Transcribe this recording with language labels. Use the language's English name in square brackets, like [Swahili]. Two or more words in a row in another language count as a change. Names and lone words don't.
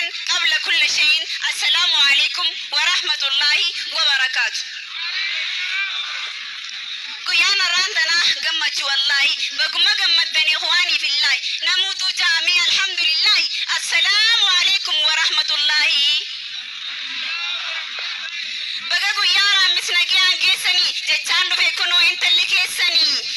[Arabic] قبل كل شيء، السلام عليكم ورحمة الله وبركاته. [Oromo] Guyyaan arraan tanaa gammachuu wallaahi. Baguma gammaddanii [Arabic] إخواني في الله. [Oromo] Namuutu jaamee [Arabic] الحمد لله. السلام عليكم ورحمة الله. [Oromo] Baga guyyaa raamis nagayaan geessanii jechaan dhufe kunoo intalli keessanii.